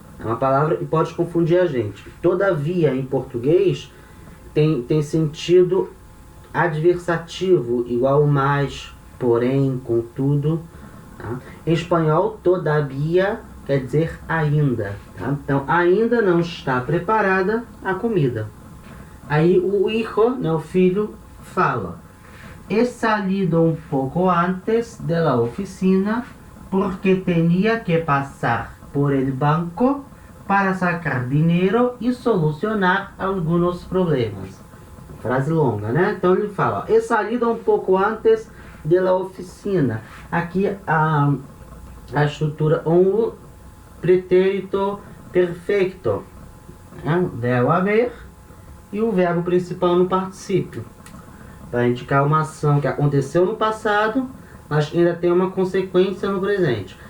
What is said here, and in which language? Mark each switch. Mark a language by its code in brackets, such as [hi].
[pt] É uma palavra que pode confundir a gente. Todavia em português tem sentido adversativo, igual mais, porém, contudo. Tá? Em espanhol, todavia quer dizer ainda. Tá? Então, ainda não está preparada a comida. Aí o hijo, né, o filho, fala, [es] he salido un poco antes de la oficina porque tenía que pasar por el banco para sacar dinero y solucionar algunos problemas. [pt] Frase longa, né? Então ele fala, [es] he salido un poco antes de la oficina. [pt] Aqui a estrutura um pretérito perfeito, né? Verbo haver e o verbo principal no particípio, para indicar uma ação que aconteceu no passado, mas ainda tem uma consequência no presente.